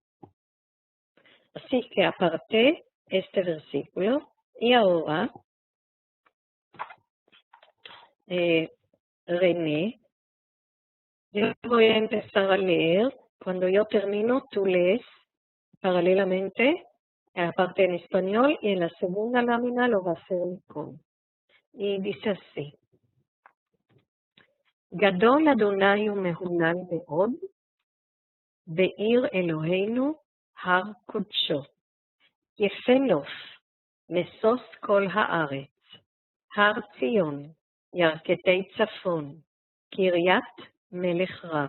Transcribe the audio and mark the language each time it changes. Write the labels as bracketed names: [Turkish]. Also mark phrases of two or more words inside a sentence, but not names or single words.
[Spanish] Así que aparté este versículo y ahora René, yo voy a empezar a leer. Cuando yo termino, tú lees paralelamente, aparte en español, y en la segunda lámina lo va a hacer Nicole. Y dice así: [Hebrew] גדול אדוני ומהולל מאוד בעיר אלוהינו הר קודשו, יפה נוף, משוש כל הארץ, הר ציון, ירכתי צפון, קריית מלך רב.